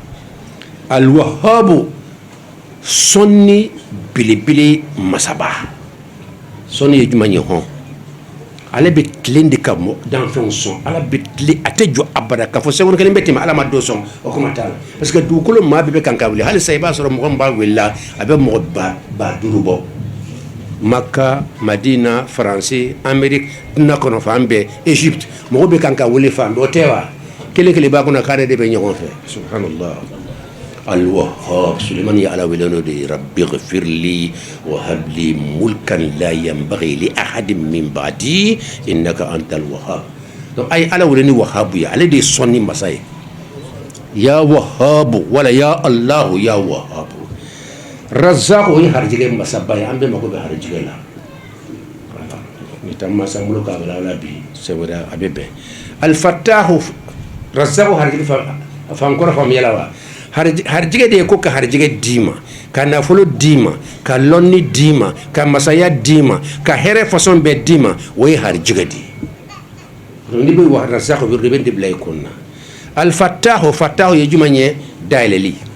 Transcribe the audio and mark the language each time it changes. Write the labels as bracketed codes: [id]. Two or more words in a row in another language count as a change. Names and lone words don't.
[bm] alwahabu sɔnni belebele masaba sɔnni ye jumɛn ye hɔn ale bɛ tilen de ka danfɛnw sɔn ala bɛ tilen a tɛ jɔ abada k'a fɔ seconde kelen bɛ tɛmɛ ala ma dɔ sɔn o kuma t'a la parce que dugukolo maa bɛɛ bɛ kan ka wuli halisa i b'a sɔrɔ mɔgɔ min b'a welela a bɛ mɔgɔ ba duuru bɔ Maka Madina Faransi Amérique duna kɔnɔ fan bɛɛ Égypte mɔgɔ bɛ kan ka wele fan bɛɛ o tɛ wa kelen kelen b'a kɔnɔ k'ale de bɛ ɲɔgɔn fɛ subhanallah Al-Wahhab Suleiman ye ala wele n'o de ye [ar] رب اغفر لي وهب لي ملكا لا ينبغي لأحد من بعدي إنك أنت الوهاب [bm] donc ay ala wele ni Wahhabu ye ale de ye sɔnni masa ye ya Wahhabu wala ya Allahu ya Wahhabu Razzaq o ye harijigɛ masaba ye an bɛɛ mako bɛ harijigɛ la ni taa masa bolo k'a bala ala bi [fr] c'est vrai [bm] a bɛ bɛn Al-Fattahu Razzaq harijigɛ fan kɔrɔ faamuyala wa harijigɛ de ye ko ka harijigɛ d'i ma ka nafolo d'i ma ka lɔnni d'i ma ka masaya d'i ma ka hɛrɛ fasɔn bɛɛ d'i ma o ye harijigɛ de ye ni bɛ wa Razzaq wirde bɛ de bila i kun na Al-Fattahu Fattahu ye jumɛn ye dayɛlɛli